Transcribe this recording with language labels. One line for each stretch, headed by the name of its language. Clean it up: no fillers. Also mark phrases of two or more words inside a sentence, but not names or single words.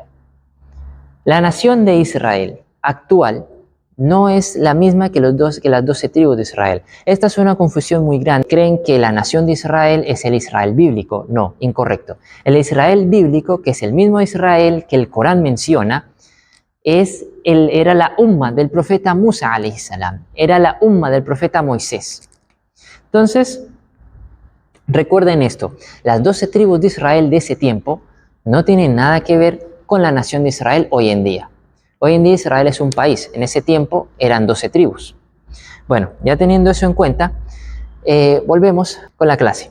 Spanish: La nación de Israel actual no es la misma que las 12 tribus de Israel. Esta es una confusión muy grande. Creen que la nación de Israel es el Israel bíblico. No, incorrecto. El Israel bíblico, que es el mismo Israel que el Corán menciona, era la umma del profeta Musa,
Arabic: عليه السلام.
Spanish: Era la umma del profeta Moisés. Entonces, recuerden esto. Las 12 tribus de Israel de ese tiempo no tienen nada que ver con la nación de Israel hoy en día. Hoy en día Israel es un país. En ese tiempo eran 12 tribus. Bueno, ya teniendo eso en cuenta, volvemos con la clase.